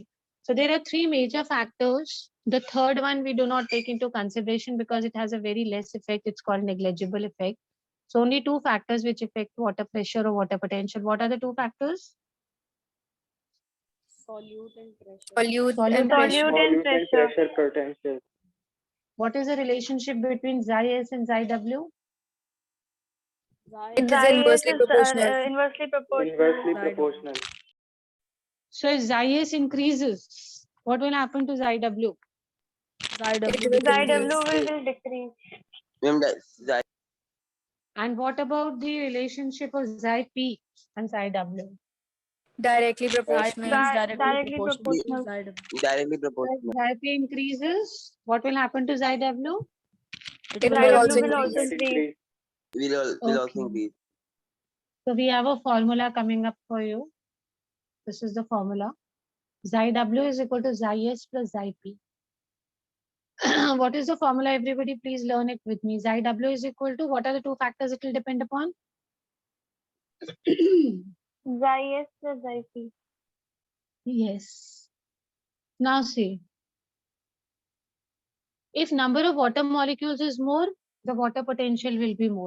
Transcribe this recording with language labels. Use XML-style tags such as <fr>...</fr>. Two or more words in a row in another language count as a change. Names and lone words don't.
<en>So there are three major factors. The third one we do not take into consideration because it has a very less effect. It's called negligible effect. So only two factors which affect water pressure or water potential. What are the two factors? Solute and pressure. Solute Solute and pressure. Solute and pressure. pressure potential. What is the relationship between xi s and xi w? It is Xi inversely is proportional. inversely proportional. Xi Inversely W. proportional. So if xi s increases, what will happen to xi w? Xi W It will Xi decrease. W will decrease. Remember, that And what about the relationship of xi p and xi w? directly Xi P proportional. is directly Directly proportional to proportional. Xi W. directly So proportional. if xi p increases, what will happen to xi w? It It will will Xi also W will also increase. increase. Will also Okay. increase. So we have a formula coming up for you. This is the formula. Xi w is equal to xi s plus xi p. What is the formula? Everybody, please learn it with me. Xi w is equal to, what are the two factors it will depend upon? Xi S plus Xi P. Yes. Now see, if number of water molecules is more, the water potential will be more.</en>